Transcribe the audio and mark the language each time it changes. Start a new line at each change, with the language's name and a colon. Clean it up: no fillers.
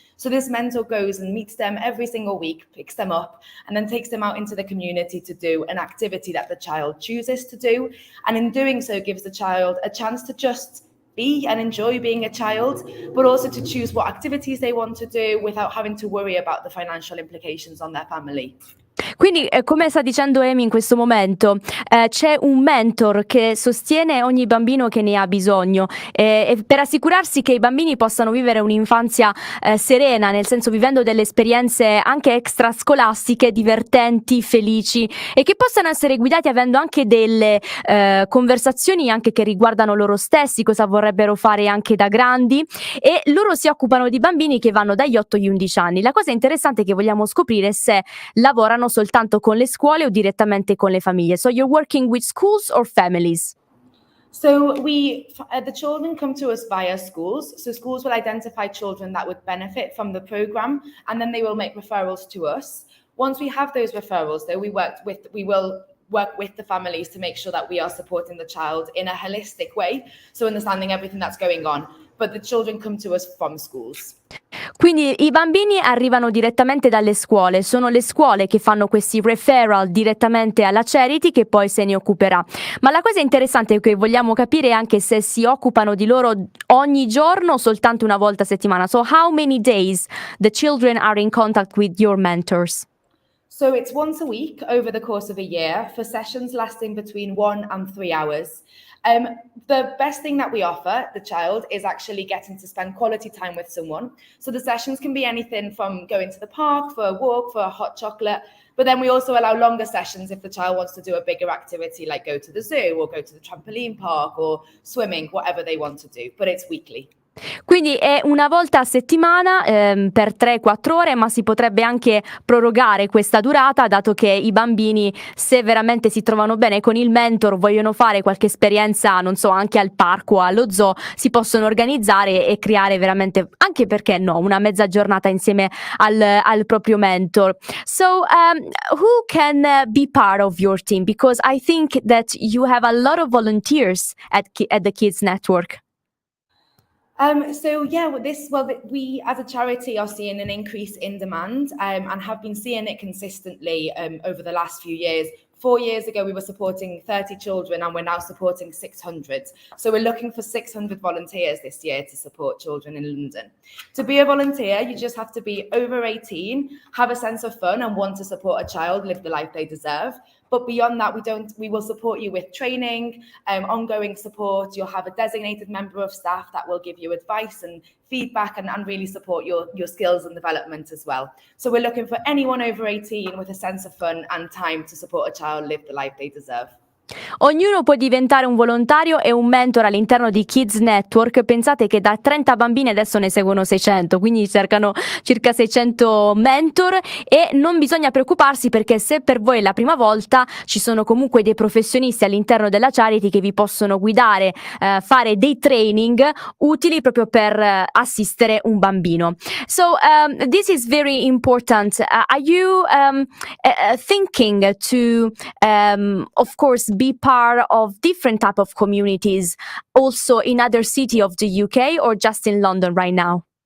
English: So this mentor goes and meets them every single week, picks them up, and then takes them out into the community to do an activity that the child chooses to do. And in doing so, gives the child a chance to just be and enjoy being a child, but also to choose what activities they want to do without having to worry about the financial implications on their family.
Italian: Quindi, come sta dicendo Amy in questo momento, c'è un mentor che sostiene ogni bambino che ne ha bisogno, e per assicurarsi che i bambini possano vivere un'infanzia serena, nel senso vivendo delle esperienze anche extrascolastiche, divertenti, felici, e che possano essere guidati avendo anche delle conversazioni anche che riguardano loro stessi, cosa vorrebbero fare anche da grandi, e loro si occupano di bambini che vanno dagli 8 agli 11 anni. La cosa interessante che vogliamo scoprire è se lavorano soltanto con le scuole o direttamente con le famiglie.
English: So you're working with schools or families? So the children come to us via schools. So schools will identify children that would benefit from the program, and then they will make referrals to us. Once we have those referrals, though, we will work with the families to make sure that we are supporting the child in a holistic way, so understanding everything that's going on. But the children come to us from schools.
Italian: Quindi i bambini arrivano direttamente dalle scuole, sono le scuole che fanno questi referral direttamente alla charity che poi se ne occuperà. Ma la cosa interessante che vogliamo capire è anche se si occupano di loro ogni giorno o soltanto una volta a settimana.
English: So how many days the children are in contact with your mentors? So it's once a week over the course of a year for sessions lasting between 1 and 3 hours. The best thing that we offer the child is actually getting to spend quality time with someone. So the sessions can be anything from going to the park for a walk, for a hot chocolate, but then we also allow longer sessions if the child wants to do a bigger activity like go to the zoo or go to the trampoline park or swimming, whatever they want to do, but it's weekly.
Italian: Quindi è una volta a settimana per 3-4 ore, ma si potrebbe anche prorogare questa durata, dato che i bambini, se veramente si trovano bene con il mentor, vogliono fare qualche esperienza, non so, anche al parco o allo zoo, si possono organizzare e creare veramente, anche perché no, una mezza giornata insieme al proprio mentor.
English: So who can be part of your team? Because I think that you have a lot of volunteers at the Kids Network. We as a charity are seeing an increase in demand and have been seeing it consistently over the last few years 4 years ago, we were supporting 30 children and we're now supporting 600. So we're looking for 600 volunteers this year to support children in London. To be a volunteer, you just have to be over 18, have a sense of fun and want to support a child live the life they deserve. But beyond that, we will support you with training, ongoing support. You'll have a designated member of staff that will give you advice and feedback and really support your skills and development as well. So we're looking for anyone over 18 with a sense of fun and time to support a child live the life they deserve.
Italian: Ognuno può diventare un volontario e un mentore all'interno di Kids Network. Pensate che da 30 bambini adesso ne seguono 600, quindi cercano circa 600 mentor e non bisogna preoccuparsi perché se per voi è la prima volta ci sono comunque dei professionisti all'interno della charity che vi possono guidare, fare dei training utili proprio per assistere un bambino.
English: So this is very important. Are you thinking to of course be part of different type of communities also in other city of the UK or just in London right now?